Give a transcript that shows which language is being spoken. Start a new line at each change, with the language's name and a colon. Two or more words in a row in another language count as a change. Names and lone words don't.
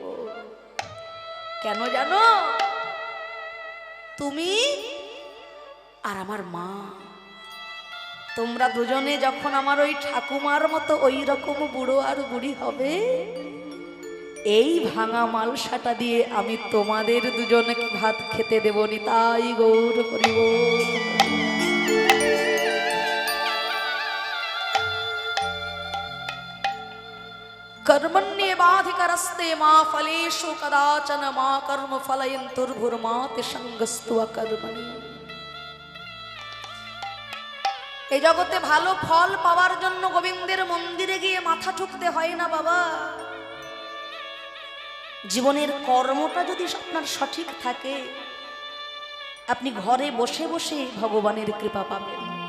Bangla: কেন জানো, তুমি আর আমার মা, তোমরা দুজনে যখন আমার ওই ঠাকুমার মতো ওই রকম বুড়ো আর বুড়ি হবে, এই ভাঙা মালসাটা দিয়ে আমি তোমাদের দুজনকে ভাত খেতে দেবনি। তাই গৌর করিব।
Sanskrit: कर्मण्येवाधिकारस्ते मा फलेषु कदाचन मा कर्म फलयन्तुर्भुर्माते संगस्तु अकर्मणि।
Bangla: এই জগতে ভালো ফল পাওয়ার জন্য গোবিন্দের মন্দিরে গিয়ে মাথা ঠুকতে হয় না বাবা। জীবনের কর্মটা যদি আপনার সঠিক থাকে, আপনি ঘরে বসে বসে ভগবানের কৃপা পাবেন।